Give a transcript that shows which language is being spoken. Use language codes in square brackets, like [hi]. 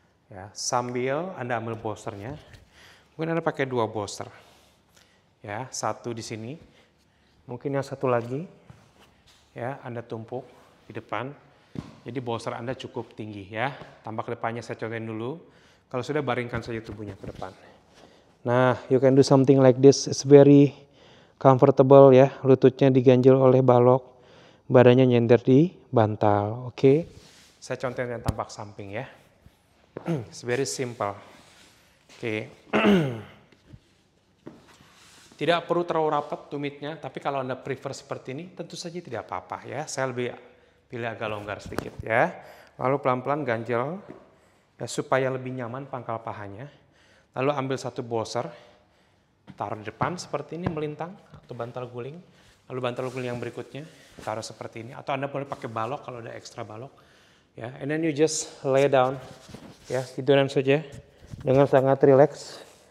[id] Ya, sambil Anda ambil bolsternya. Mungkin Anda pakai 2 bolster. Ya, 1 di sini. Mungkin yang 1 lagi ya, Anda tumpuk di depan. Jadi bolster Anda cukup tinggi ya. Tampak depannya saya contohin dulu. Kalau sudah, baringkan saja tubuhnya ke depan. [en] Nah, you can do something like this. It's very comfortable ya. [id] Lututnya diganjel oleh balok, badannya nyender di bantal. Oke. Saya contohin yang tampak samping ya. [en] It's very simple. [id] Oke. Tidak perlu terlalu rapat tumitnya, tapi kalau Anda prefer seperti ini, tentu saja tidak apa-apa ya. Saya lebih pilih agak longgar sedikit ya. Lalu pelan-pelan ganjel ya, supaya lebih nyaman pangkal pahanya. Lalu ambil 1 bolster, taruh di depan seperti ini, melintang atau bantal guling. Lalu bantal guling yang berikutnya taruh seperti ini, atau Anda boleh pakai balok kalau ada ekstra balok. [en] Ya, and then you just lay down. [id] Ya, tiduran saja dengan sangat rileks.